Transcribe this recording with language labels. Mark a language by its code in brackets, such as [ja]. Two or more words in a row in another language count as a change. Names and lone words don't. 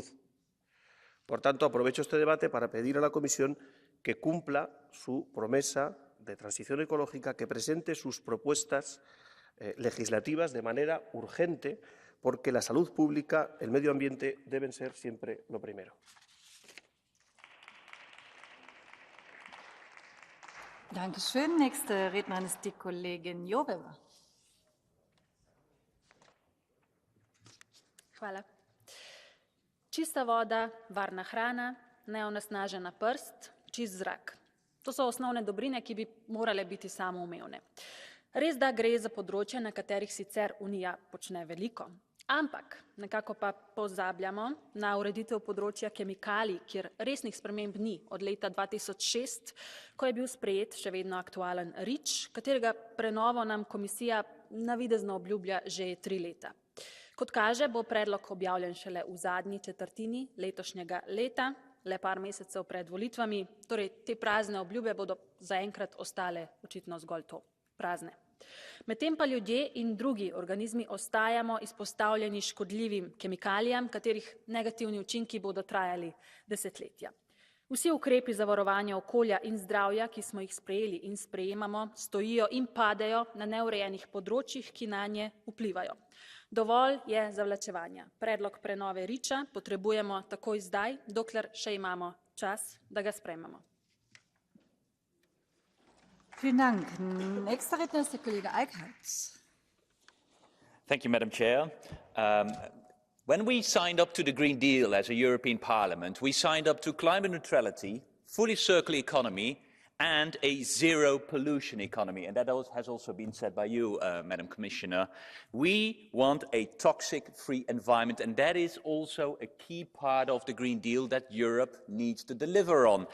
[es] Por tanto, aprovecho este debate para pedir a la Comisión que cumpla su promesa de transición ecológica, que presente sus propuestas legislativas de manera urgente, porque la salud pública, el medio ambiente deben ser siempre lo primero. [de] Dankeschön. Nächste Rednerin ist die Kollegin Joveva. [sl] Hvala. Čista voda, varna hrana, neonesnažena prst, čist zrak. To so osnovne dobrine, ki bi morale biti samoumevne. Res da gre za področje, na katerih sicer Unija počne veliko, ampak nekako pa pozabljamo na ureditev področja kemikalij, kjer resnih sprememb ni od leta 2006, ko je bil sprejet še vedno aktualen REACH, katerega prenovo nam komisija navidezno obljublja že 3 leta. Kot kaže, bo predlog objavljen šele v zadnji četrtini letošnjega leta, le par mesecev pred volitvami, torej te prazne obljube bodo zaenkrat ostale očitno zgolj to, prazne. Medtem pa ljudje in drugi organizmi ostajamo izpostavljeni škodljivim kemikalijam, katerih negativni učinki bodo trajali desetletja. Vsi ukrepi za varovanje okolja in zdravja, ki smo jih sprejeli in sprejemamo, stojijo in padejo na neurejenih področjih, ki nanje vplivajo. Dovolj je zavlačevanja. Predlog prenove REACH-a potrebujemo takoj zdaj, dokler še imamo čas, da ga sprejmemo. [de] Vielen Dank. Nächster Redner ist der Kollege Eickhout. [en] Thank you, Madam Chair. When we signed up to the Green Deal as a European Parliament, we signed up to climate neutrality, fully circular economy, and a zero pollution economy. And that has also been said by you, Madam Commissioner. We want a toxic-free environment, and that is also a key part of the Green Deal that Europe needs to deliver on.